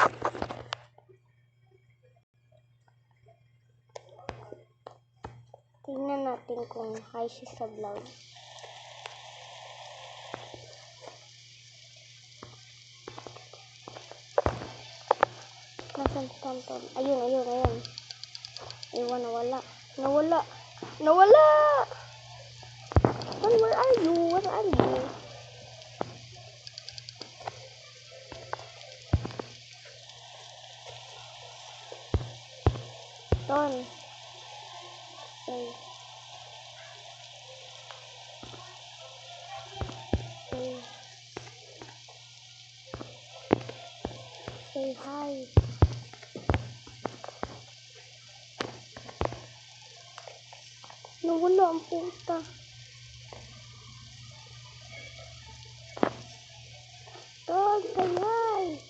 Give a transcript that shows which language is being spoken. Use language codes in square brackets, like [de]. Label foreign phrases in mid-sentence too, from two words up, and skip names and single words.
[tl] Tingnan natin kung hi siya sa vlog. Nasaan si Tonton? Ayun. Ewan, nawala. [en] Ton, where are you? Ton. Hey. Say hi. [tl] Nawala ang puta. [en] Ton, say hi.